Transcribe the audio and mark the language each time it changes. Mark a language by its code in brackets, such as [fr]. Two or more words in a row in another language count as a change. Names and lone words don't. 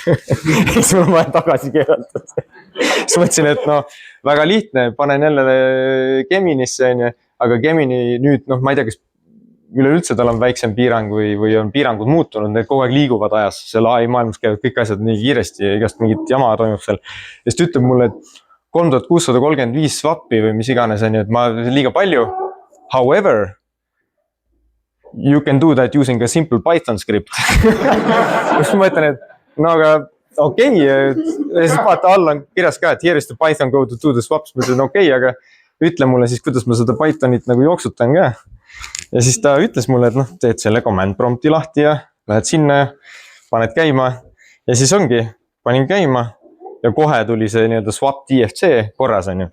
[et] Siis mul on vaja tagasi keerata. Siis mõtlesin, et väga lihtne, panen jälle Geminisse, aga Gemini nüüd, ma ei tea, kas üleüldse tal on väiksem piirang või on piirangud muutunud, need kogu aeg liiguvad ajas, seal AI maailmas käivad kõik asjad nii kiiresti ja igast mingit jama toimub seal. Ja siis ta ütleb mulle, et 3635 swapi või mis iganes on, et ma liiga palju. [en] However, you can do that using a simple Python script. [et] Siis ma ütlen, et aga okei. Ja siis vaata all on kirjas ka, et [en] here is the Python code to do the swaps. [et] Ma ütlen okei, aga ütle mulle siis, kuidas ma seda Pythonit nagu jooksutan ka. Ja siis ta ütles mulle, et teed selle [en] command prompti [et] lahti ja lähed sinna ja paned käima. Ja siis ongi, panin käima ja kohe tuli see nii-öelda swap TFC korras on ju.